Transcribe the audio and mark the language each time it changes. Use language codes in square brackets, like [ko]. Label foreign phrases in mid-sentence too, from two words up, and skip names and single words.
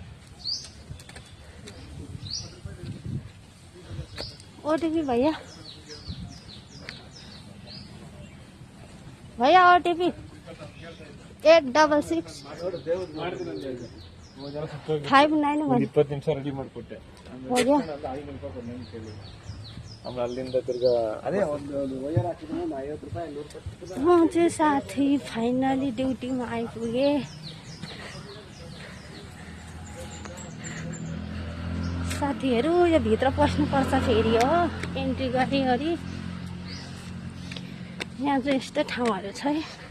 [hi] ओटिपी भैया भैया ओटीपी 866 59 1 [kn] 20 ನಿಮಿಷ ರೆಡಿ ಮಾಡ್ಕೊಟ್ಟೆ. ಅಲ್ಲಿಂದ ತಿರ್ಗಾ ಅದೇ ಒಂದು ವೈರ್ ಹಾಕಿದ್ರೆ 50 ರೂಪಾಯಿ 100 ರೂಪಾಯಿ. [ne] म चाहिँ साथी फाइनली ड्युटीमा आइपुगेँ। साथीहरू यो भित्र पस्नुपर्छ फेरि हो। एन्ट्री गरिवरी यहाँ चाहिँ यस्तो ठाउँहरू छ है।